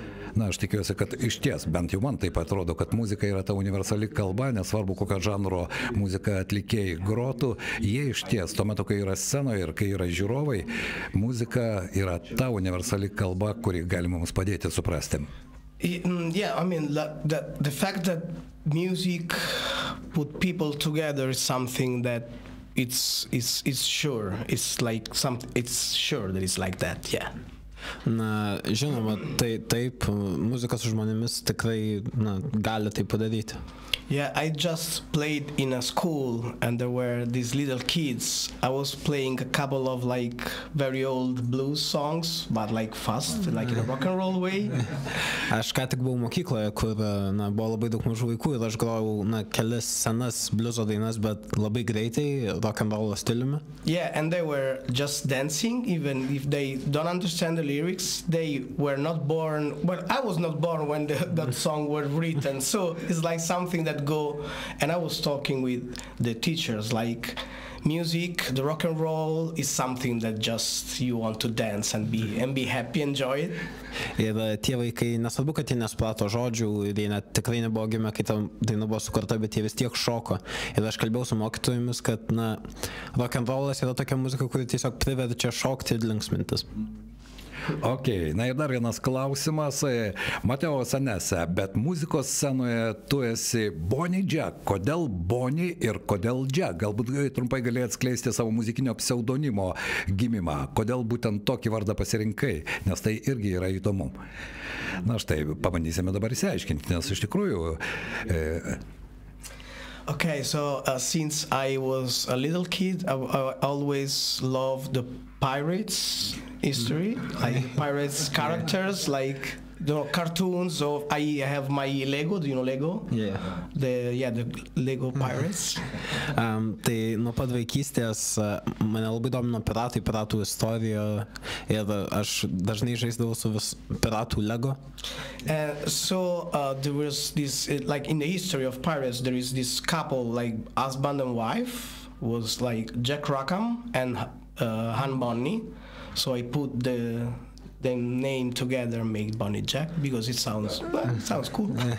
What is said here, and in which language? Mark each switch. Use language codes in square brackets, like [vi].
[lt] Na, aš tikiuosi, kad iš ties, bent jau man taip atrodo, kad muzika yra ta universali kalba, nesvarbu kokio žanro muzika atlikėjai grotų, jie iš ties, tuo metu, kai yra scenoje ir kai yra žiūrovai, muzika yra ta universali kalba, kuri gali mums padėti suprasti. [en] Yeah, I mean, the fact that music put people together is something that it's sure. It's like it's sure that it's like that, yeah. [lt] Na, žinoma, taip, muzika su žmonėmis tikrai gali tai padaryti. [en] Yeah, I just played in a school and there were these little kids. I was playing a couple of like very old blues songs, but like fast, like in a rock and roll way. [lt] Aš ką tik buvau mokykloje, kur buvo labai daug mažų vaikų ir aš grojau kelis senas bliuzo dainas, bet labai greitai, rock and roll stiliumi. [en] Yeah, and they were just dancing, even if they don't understand the lyrics. They were not born, well, I was not born when that song was written, so it's like something that go. And I was talking with the teachers, like music, the rock and roll is something that just you want to dance and be happy, enjoy it. [lt] Ir tie vaikai, nesvarbu, kad jie nesuprato žodžių, ir jie tikrai nebuvo gimę, kai ta daina buvo sukurta, bet jie vis tiek šoko. Ir aš kalbėjau su mokytojomis, kad rock and rollas yra tokia muzika, kuri tiesiog priverčia šokti ir linksmintis. Ok, na ir dar vienas klausimas. Matteo Senese, bet muzikos scenoje tu esi Bonny Jack. Kodėl Bonny ir kodėl Jack? Galbūt trumpai galėjai atskleisti savo muzikinio pseudonimo gimimą. Kodėl būtent tokį vardą pasirinkai? Nes tai irgi yra įdomu. Na štai, pabandysime dabar įsiaiškinti, nes iš tikrųjų... [en] Okay, so since I was a little kid, I always loved the pirates history, like pirates characters, like the cartoons. So I have my Lego. Do you know Lego? Yeah. The Lego pirates. [lt] Tai nuo pat vaikystės mane labai domino piratų istorija ir aš dažnai žaisdavau su piratų Lego. [en] So there was this, like in the history of pirates, there is this couple, like husband and wife, was like Jack Rackham and Han Bonny. So I put the name together, make Bonny Jack, because it sounds cool.